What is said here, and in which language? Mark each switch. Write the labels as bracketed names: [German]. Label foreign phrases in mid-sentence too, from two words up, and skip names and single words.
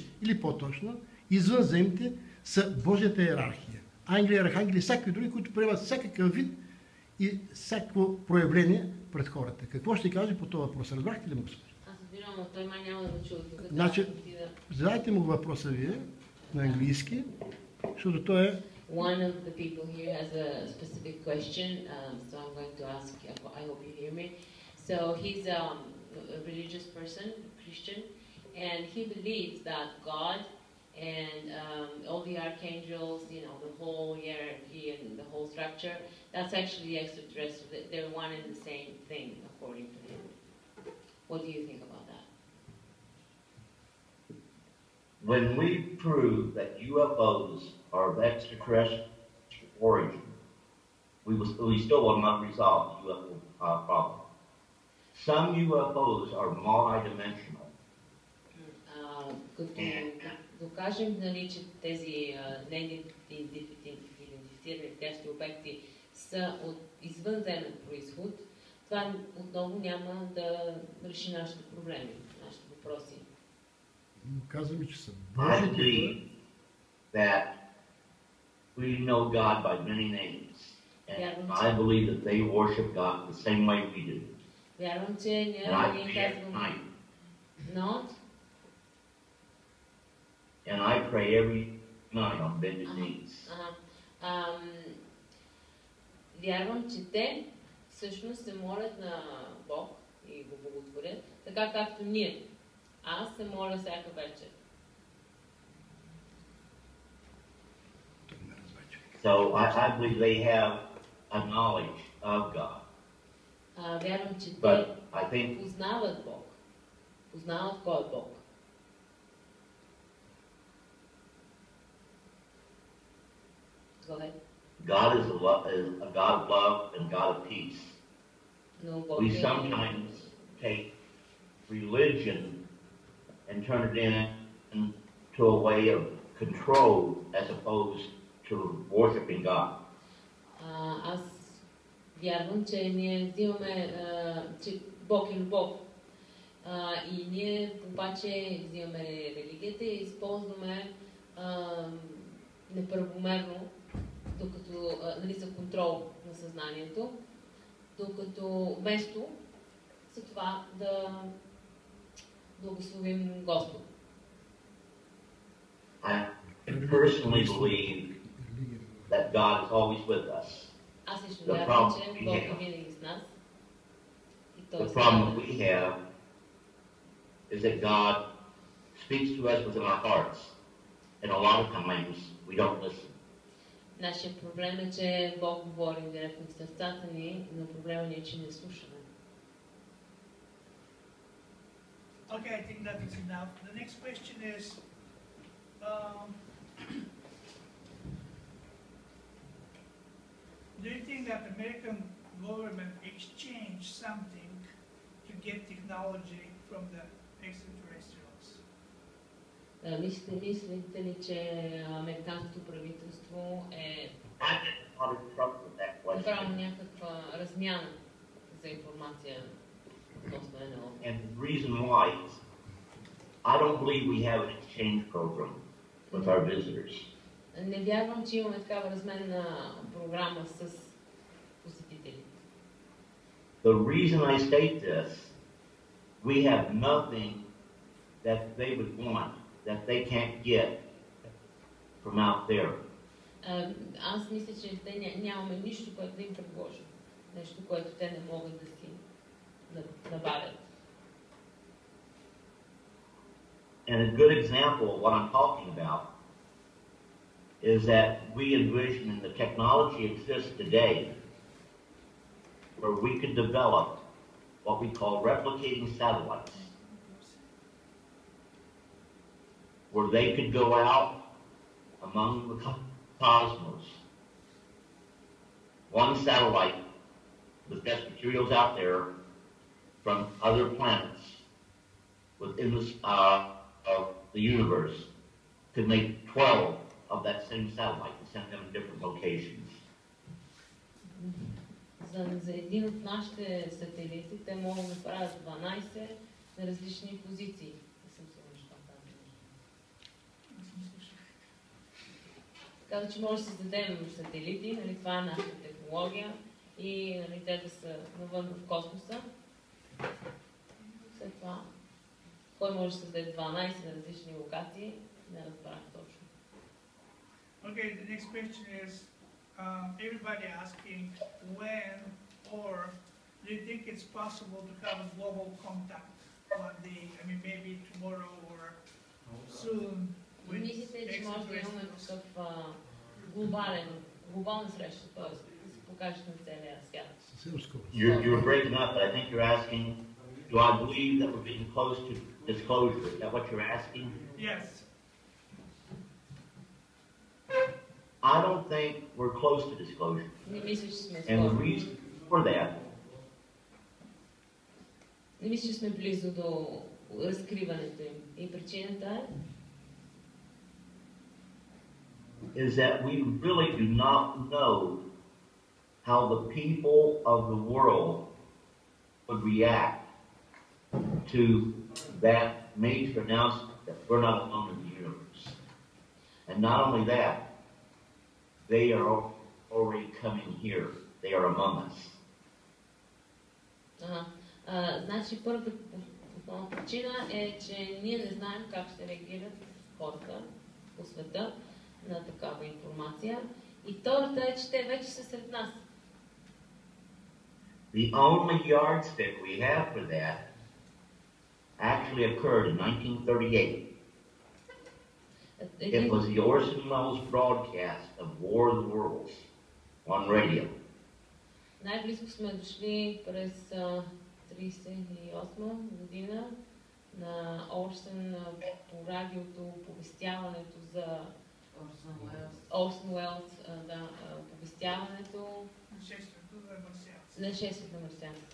[Bulgarian] Или по-точно, извънземните са Божията йерархия. Ангели, архангели, всякакви други, които приемат всякакъв вид и всяко проявление пред хората. Какво ще кажа по този въпрос? Разбрахте ли му, Господи? Аз разбирам, но той май няма да го чува. Значи, задайте му въпроса вие на английски, защото той е... [English] One of the people here has a specific question, so I'm going to ask, I hope you hear me. So he's a religious person, Christian, and he believes that God and all the archangels, you know, the whole hierarchy and the whole structure, that's actually extraterrestrial. They're one and the same thing, according to him. What do you think about that? When we prove that UFOs are of extraterrestrial origin, we still will not resolve the UFO problem. Some UFOs are multidimensional. [Bulgarian] Като докажем, нали, че тези неидентифицирани летящи обекти са от извънземен произход, това отново няма да реши нашите проблеми, нашите въпроси. Но казваме, че са [English] I [Bulgarian] Божиите [English] believe [Bulgarian] хора. [English] that we know God by many names. And I believe that they worship God the same way we do. [Bulgarian] Вярвам, че ние [English] And I [Bulgarian] ние [English] pray every [Bulgarian] казваме. [English] night. [Bulgarian] Но [English] And I pray every night on bended knees. [Bulgarian] Вярвам, че те всъщност се молят на Бог и го боготворят, така както ние. Аз се моля всяка вечер. [English] So I believe they have a knowledge of God. [Bulgarian] Вярвам, че те [English] But I think [Bulgarian] познават Бог. Познават кой е Бог. [English] Go ahead. God is a God of love and God of peace. [Bulgarian] Но Бог [English] We [Bulgarian] е [English] sometimes take religion and turn it into a way of control as opposed to worshiping God. [Bulgarian] Аз вярвам, че ние взимаме, че Бог е любов. И ние обаче взимаме религията и използваме неправомерно, докато, нали, за контрол на съзнанието, докато вместо за това да благословим Господ. [English] I personally believe that God is always with us. [Bulgarian] Аз лично [English] The [Bulgarian] вярвам, [English] problem [Bulgarian] че [English] we [Bulgarian] Бог е [English] have- [Bulgarian] винаги с нас. И [English] The [Bulgarian] Той е [English] problem [Bulgarian] с нас. [English] we have is that God speaks to us within our hearts, and a lot of times we don't listen. [Bulgarian] Нашия проблем е, че Бог говори директно в сърцата ни, но проблема ни е, че не слушаме. [English] Okay, I think that is enough. The next question is, do you think that American government exchanged something to get technology from the extraterrestrials? [Bulgarian] Мислите ли, че американското правителство е [English] I get a lot of trouble with that question. [Bulgarian] направило някаква размяна за информация относно НЛО? [English] And the reason why is I don't believe we have an exchange program with our visitors. [Bulgarian] Не вярвам, че имаме такава разменна програма с посетители. [English] The reason I state this, we have nothing that they would want, that they can't get from out there. [Bulgarian] Аз мисля, че те нямаме нищо, което да им предложим. Нещо, което те не могат да си набавят. [English] And a good example of what I'm talking about is that we envision and the technology exists today where we could develop what we call replicating satellites, where they could go out among the cosmos. One satellite with best materials out there from other planets within of the universe could make 12 of that same satellite and send them in different locations. [Bulgarian] За един от нашите сателити те могат да правят 12 на различни позиции. Не съм сигурна, че това казвам. Каза, че може да създадем сателити, нали, това е нашата технология и, нали, те да са навън в космоса. След това, кой може да създаде 12 на различни локации, не разбрах точно. [English] Okay, the next question is, everybody asking when or do you think it's possible to have a global contact one day? I mean, maybe tomorrow or soon with [Bulgarian] Мислите, че може да имаме [English] extraterrestrials? [Bulgarian] такъв глобална среща, т.е. да се покажат на целия свят? Съвсем скоро. [English] You're breaking up, but I think you're asking, do I believe that we're getting close to disclosure? Is that what you're asking? Yes. I don't think we're close to disclosure. [Bulgarian] Не мисля, че сме [English] And the [Bulgarian] скоро. [English] reason for that [Bulgarian] Не мисля, че сме близо до разкриването им. И причината е, [English] is that we really do not know how the people of the world would react to that major announcement that we're not alone in the universe. And not only that, they are already coming here. They are among us. [Bulgarian] Значи първата основна причина е, че ние не знаем как ще реагират хората по света на такава информация. И втората е, че те вече са сред нас. [English] The only yardstick we have for that actually occurred in 1938. It was the Orson Welles broadcast of War of the Worlds on radio. [Bulgarian] Най-близко сме дошли през 1938 година на Орсън по радиото, оповестяването за Орсън Уелс, оповестяването на шествието на марсианските.